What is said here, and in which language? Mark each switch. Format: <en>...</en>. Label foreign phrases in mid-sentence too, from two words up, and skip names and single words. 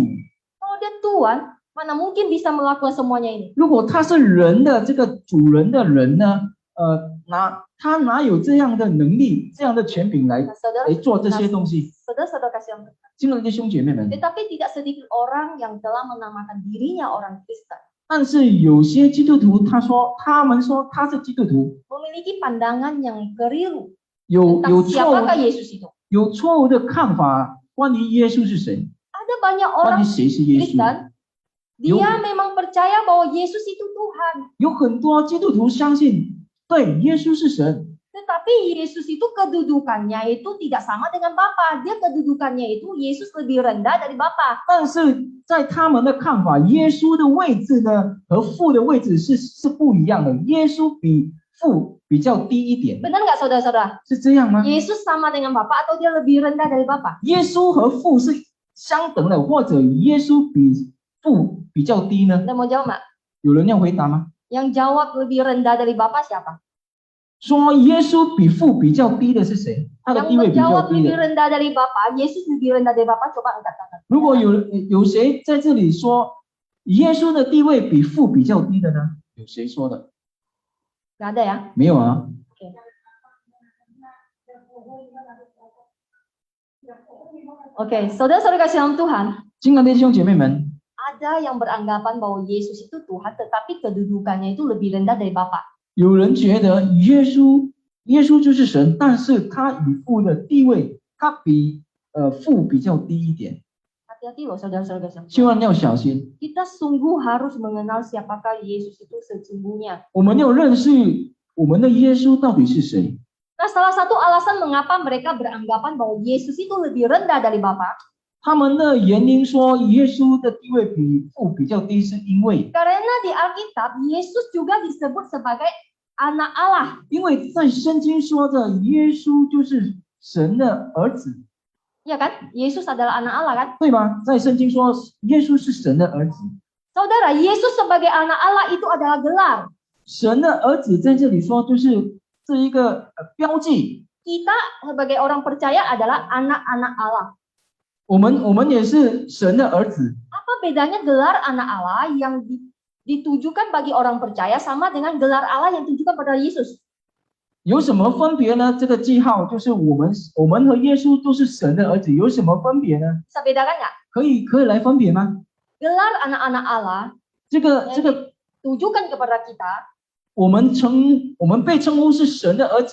<id>Kalau dia Tuhan, mana mungkin bisa melakukan semuanya ini?</id> <zh>如果他是人的这个主人的人呢，他哪有这样的能力、这样的权柄来</zh> <id>Saudara,</id> <zh>做这些东西？</zh> <id>saudara kasih yang</id> <zh>亲爱的弟兄姐妹们，</zh> <id>Tetapi tidak sedikit orang yang telah menamakan dirinya orang Kristen.</id> <zh>但是有些基督徒他们说他是基督徒，</zh> <id>Memiliki pandangan yang keliru</id> <zh>有</zh> <id>tentang</id> <zh>错误</zh> <id>siapakah Yesus itu.</id> <zh>有错误的看法，关于耶稣是谁，</zh> <id>Ada banyak</id> <zh>关</zh> <id>orang</id> <zh>于谁是耶稣。</zh> <id>Kristen, dia memang percaya bahwa Yesus itu Tuhan.</id> <zh>有很多基督徒相信，对，耶稣是神，</zh> <id>Tetapi Yesus itu kedudukannya itu tidak sama dengan Bapa. Dia kedudukannya itu Yesus lebih rendah dari Bapa.</id> <zh>但是在他们的看法，耶稣的位置呢和父的位置是不一样的，耶稣比父比较低一点，</zh> <id>Benar nggak saudara-saudara?</id> <zh>是这样吗？</zh> <id>Yesus sama dengan Bapa atau dia lebih rendah dari Bapa?</id> <zh>耶稣和父是相等的，或者耶稣比父比较低呢？</zh> <id>Anda mau jawab nggak?</id> <zh>有人要回答吗？</zh> <id>Yang jawab lebih rendah dari Bapa siapa?</id> <zh>说耶稣比父比较低的是谁？他的</zh> <id>Yang</id> <zh>地位比较</zh> <id>menjawab</id> <zh>低</zh> <id>lebih</id> <zh>的。</zh> <id>rendah dari Bapa, Yesus lebih rendah dari Bapa, coba angkat tangan.</id> <zh>如果有谁在这里说耶稣的地位比父比较低的呢？有谁说的？</zh> <id>Nggak ada ya?</id> <zh>没有啊。</zh> <id>Oke. Oke, saudara-saudara kasih dalam Tuhan,</id> <zh>亲爱的弟兄姐妹们，</zh> <id>ada yang beranggapan bahwa Yesus itu Tuhan, tetapi kedudukannya itu lebih rendah dari Bapa.</id> <zh>有人觉得耶稣就是神，但是他与父的地位，他比父比较低一点，</zh> <id>Hati-hati loh saudara-saudara kasih dalam</id> <zh>千</zh> <id>Tuhan.</id> <zh>万要小心。</zh> <id>Kita sungguh harus mengenal siapakah Yesus itu sesungguhnya.</id> <zh>我们要认识我们的耶稣到底是谁。</zh> <id>Nah, salah satu alasan mengapa mereka beranggapan bahwa Yesus itu lebih rendah dari Bapa,</id> <zh>他们的原因说耶稣的地位比父比较低，是因为</zh> <id>karena di Alkitab Yesus juga disebut sebagai anak Allah.</id> <zh>因为在圣经说的耶稣就是神的儿子，</zh> <id>Ya kan? Yesus adalah anak Allah kan?</id> <zh>对吗？在圣经说耶稣是神的儿子，</zh> <id>Saudara, Yesus sebagai anak Allah itu adalah gelar.</id> <zh>神的儿子在这里说就是这一个标记。</zh> <id>Kita sebagai orang percaya adalah anak-anak Allah.</id> <zh>我们也是神的儿子，</zh> <id>Apa bedanya gelar anak Allah yang ditujukan bagi orang percaya sama dengan gelar Allah yang ditujukan pada Yesus?</id> <zh>有什么分别呢？这个记号就是我们和耶稣都是神的儿子，有什么分别呢？</zh> <id>Bisa bedakan nggak?</id> <zh>可以来分别吗？</zh> <id>Gelar anak-anak Allah</id> <zh>这个</zh> <id>tujukan kepada kita</id> <zh>我们被称呼是神的儿子，</zh>